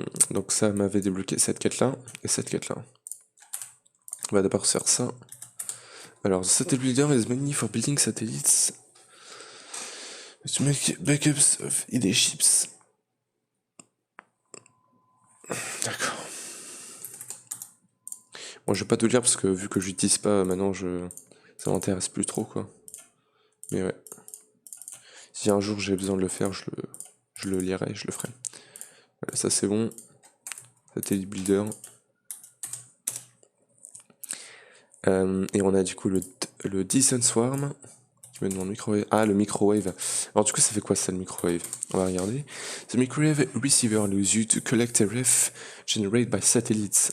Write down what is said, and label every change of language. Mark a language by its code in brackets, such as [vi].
[fr] Donc ça m'avait débloqué cette quête-là et cette quête-là. On va d'abord faire ça. [en] Alors, the satellite builder is mainly for building satellites. To make backups of ID ships. [fr] D'accord. Bon, je vais pas te le dire parce que vu que j'utilise pas maintenant, ça m'intéresse plus trop quoi. Mais ouais. Si un jour j'ai besoin de le faire, je le lirai, je le ferai. Voilà, ça c'est bon. Satellite builder. Et on a du coup le Dyson Swarm. Qui me demande microwave. Ah, le microwave. Alors du coup, ça fait quoi ça le microwave? On va regarder. [en] The microwave receiver allows you to collect a ref generated by satellites.